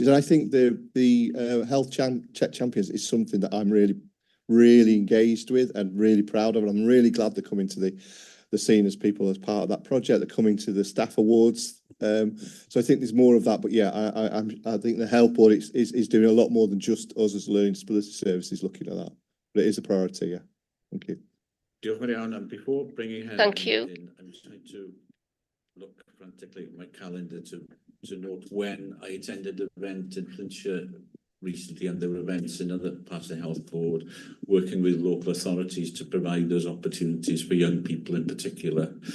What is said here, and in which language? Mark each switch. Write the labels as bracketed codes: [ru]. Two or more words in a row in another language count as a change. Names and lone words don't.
[en] And I think the health check champions is something that I'm really engaged with and really proud of. And I'm really glad they're coming to the scene as people as part of that project. They're coming to the staff awards. So I think there's more of that, but yeah, I think the health board is doing a lot more than just us as learning disability services looking at that. But it is a priority, yeah. Thank you. [cy] Diolch yn fawr, [en] and before bringing her Thank you. in, I'm trying to look frantically at my calendar to note when I attended an event in Flintshire recently, and there were events in other parts of the health board working with local authorities to provide those opportunities for young people in particular.